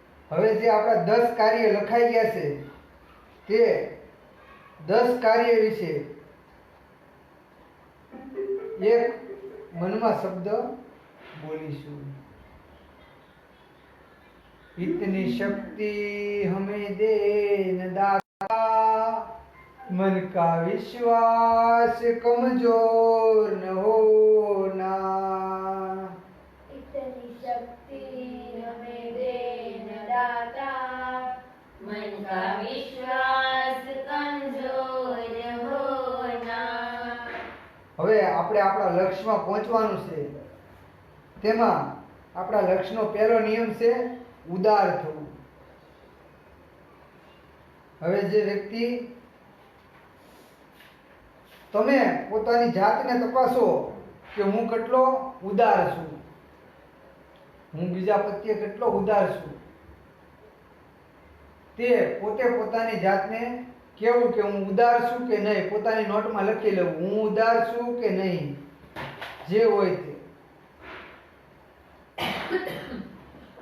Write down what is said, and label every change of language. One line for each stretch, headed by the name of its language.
Gujarati: હવે જે આપણા 10 કાર્ય લખાઈ ગયા છે તે 10 કાર્ય વિશે એક મનમાં શબ્દ બોલીશું,
Hindi: इतनी शक्ति हमें दे न दाता, मन का विश्वास कमजोर न होना। इतनी शक्ति हमें दे न दाता, मन का विश्वास कमजोर होना।
Gujarati: હવે આપણે આપણા લક્ષ્યમાં પહોંચવાનું છે। તેમાં આપણા લક્ષ્યનો પહેલો નિયમ છે ઉદાર થવું। હવે જે વ્યક્તિ તમે પોતાની જાતને તપાસો કે હું કેટલો ઉદાર છું, હું બીજા પ્રત્યે કેટલો ઉદાર છું, તે પોતે પોતાની જાતને કેવું કે હું ઉદાર છું કે નહીં, પોતાની નોટમાં લખી લેવું હું ઉદાર છું કે નહીં, જે હોય તે।